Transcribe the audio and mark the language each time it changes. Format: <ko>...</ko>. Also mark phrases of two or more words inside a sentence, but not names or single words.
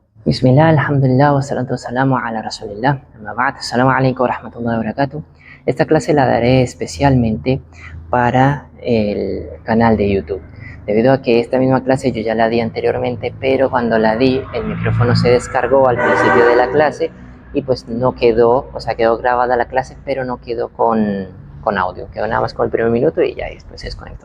<ar>بسم الله، الحمد لله، والصلاة والسلام على رسول الله. أما بعد، السلام عليكم ورحمة الله وبركاته.</ar> <es>Esta clase la daré especialmente para el canal de YouTube, debido a que esta misma clase yo ya la di anteriormente, pero cuando la di el micrófono se descargó al principio de la clase y pues no quedó, o sea, quedó grabada la clase, pero no quedó con audio, quedó nada más con el primer minuto y ya después se desconectó.</es>